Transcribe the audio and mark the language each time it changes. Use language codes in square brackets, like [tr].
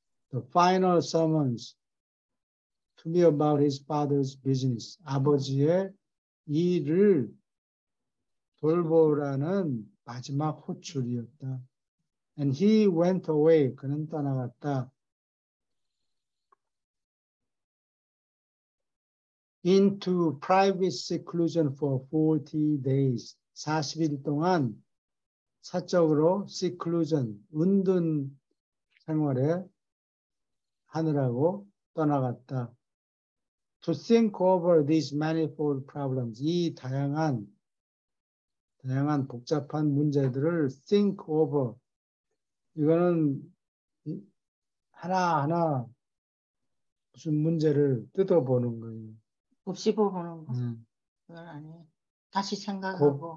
[en] The final summons to be about his father's business. [ko] 아버지의 일을 돌보라는 마지막 호출이었다. [en] And he went away. [ko] 그는 떠나갔다. [en] Into private seclusion for 40 days. [ko] 40일 동안 사적으로 seclusion, 은둔 생활에 하느라고 떠나갔다. [en] To think over these manifold problems. [ko] 이 다양한 복잡한 문제들을 [en] think over. [ko] 이거는 하나하나 무슨 문제를 뜯어보는 거예요. 곱씹어보는 거. 그건 아니에요. 다시 생각하고.